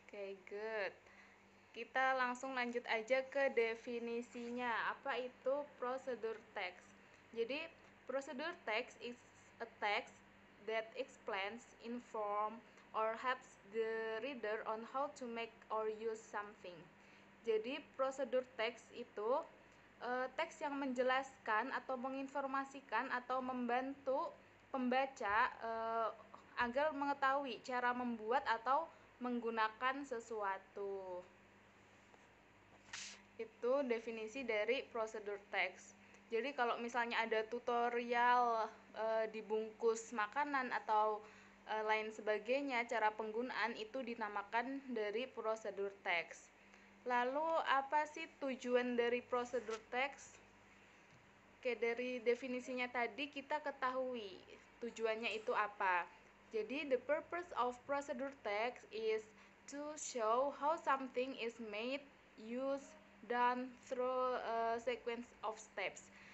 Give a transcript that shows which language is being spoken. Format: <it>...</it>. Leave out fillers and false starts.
<id>Oke,</id> <en>good.</en> <id>Kita langsung lanjut aja ke definisinya. Apa itu procedure text? Jadi,</id> <en>procedure text is a text that explains, inform, or helps the reader on how to make or use something.</en> <id>Jadi, procedure text itu teks yang menjelaskan atau menginformasikan atau membantu pembaca agar mengetahui cara membuat atau menggunakan sesuatu. Itu definisi dari procedure text. Jadi kalau misalnya ada tutorial dibungkus makanan atau lain sebagainya, cara penggunaan itu dinamakan dari procedure text. Lalu apa sih tujuan dari procedure text? Oke, dari definisinya tadi kita ketahui tujuannya itu apa. Jadi</id> <en>the purpose of procedure text is to show how something is made, used, done through a sequence of steps.</en>